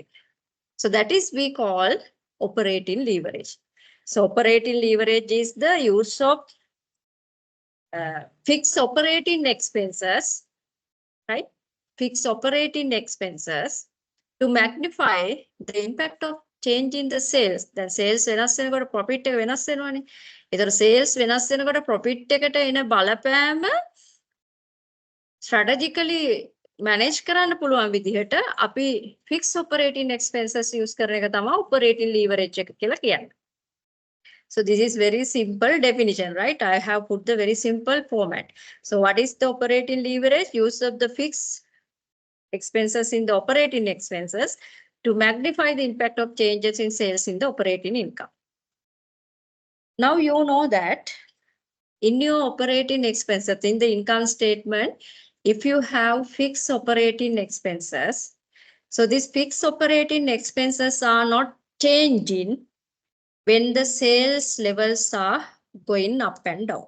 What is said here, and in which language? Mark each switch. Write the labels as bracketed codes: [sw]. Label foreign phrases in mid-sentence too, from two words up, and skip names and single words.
[en] So that is we call operating leverage. So operating leverage is the use of fixed operating expenses, right? Fixed operating expenses to magnify the impact of change in the sales. Then sales [si] වෙනස් වෙනකොට profit එක වෙනස් වෙනවනේ. ඒතර sales වෙනස් වෙනකොට profit එකට එන බලපෑම [en] strategically manage [si] කරන්න පුළුවන් විදිහට අපි [en] fixed operating expenses use [si] කරන එක තමයි [en] operating leverage [si] එක කියලා කියන්නේ. [en] So this is very simple definition, right? I have put the very simple format. So what is the operating leverage? Use of the fixed expenses in the operating expenses to magnify the impact of changes in sales in the operating income. Now you know that in your operating expenses, in the income statement, if you have fixed operating expenses, so these fixed operating expenses are not changing when the sales levels are going up and down.